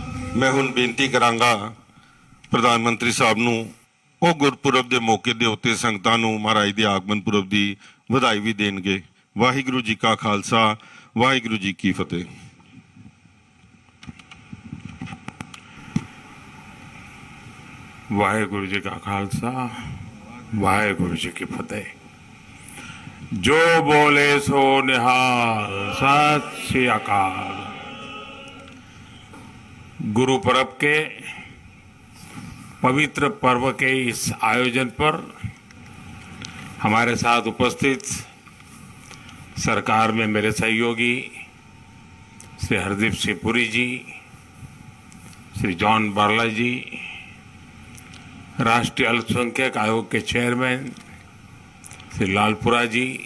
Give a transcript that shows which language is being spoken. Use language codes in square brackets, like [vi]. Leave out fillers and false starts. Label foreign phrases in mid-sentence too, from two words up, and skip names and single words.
[pa] ਮੈਂ ਹੁਣ ਬੇਨਤੀ ਕਰਾਂਗਾ ਪ੍ਰਧਾਨਮੰਤਰੀ ਸਾਹਬ ਨੂੰ ਉਹ ਗੁਰਪੁਰਬ ਦੇ ਮੌਕੇ ਦੇ ਉੱਤੇ ਸੰਗਤਾਂ ਨੂੰ ਮਹਾਰਾਜ ਦੇ ਆਗਮਨ ਪੁਰਬ ਦੀ ਵਧਾਈ ਵੀ ਦੇਣਗੇ। ਵਾਹਿਗੁਰੂ ਜੀ ਕਾ ਖਾਲਸਾ, ਵਾਹਿਗੁਰੂ ਜੀ ਕੀ ਫਤਿਹ। ਵਾਹਿਗੁਰੂ ਜੀ ਕਾ ਖਾਲਸਾ, ਵਾਹਿਗੁਰੂ ਜੀ ਕੀ ਫਤਿਹ। ਜੋ ਬੋਲੇ ਸੋ ਨਿਹਾਲ, ਸਤਿ ਸ੍ਰੀ ਅਕਾਲ। [hi] गुरु पर्व के पवित्र पर्व के इस आयोजन पर हमारे साथ उपस्थित सरकार में मेरे सहयोगी श्री हरदीप सिंह पुरी जी, श्री जॉन बारला जी, राष्ट्रीय अल्पसंख्यक आयोग के चेयरमैन श्री लालपुरा जी,